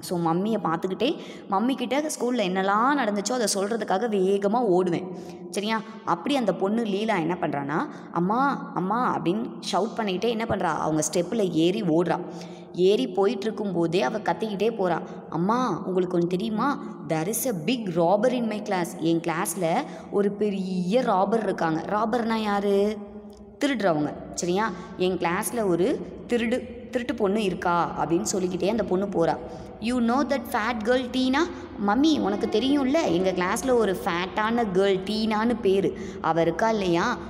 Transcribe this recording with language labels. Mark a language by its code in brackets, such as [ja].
[ta] So மம்மியை பார்த்துக்கிட்டே மம்மிக்கிட்ட ஸ்கூலில் என்னெல்லாம் நடந்துச்சோ அதை சொல்கிறதுக்காக வேகமாக ஓடுவேன். சரியா? அப்படி அந்த பொண்ணு லீலா என்ன பண்ணுறான்னா, அம்மா அப்படின்னு ஷவுட் பண்ணிக்கிட்டே என்ன பண்ணுறா, அவங்க ஸ்டெப்பில் ஏறி ஓடுறா. ஏறி போயிட்டுருக்கும்போதே அவள் கத்திக்கிட்டே போகிறா. அம்மா உங்களுக்கு ஒன்று தெரியுமா, [en] there is a big robber in my class. [ta] என் கிளாஸில் ஒரு பெரிய ராபர் இருக்காங்க. ராபர்னால் யார்? திருடுறவங்க. சரியா? என் கிளாஸில் ஒரு திருட்டு பொண்ணு இருக்கா அப்படின்னு சொல்லிக்கிட்டே அந்த பொண்ணு போகிறா. [en] You know that fat girl Tina? [ta] Mummy உனக்கு தெரியும்ல, எங்கள் கிளாஸில் ஒரு ஃபேட்டான கேர்ள் டீனான்னு பேர், அவள் இருக்கா இல்லையா?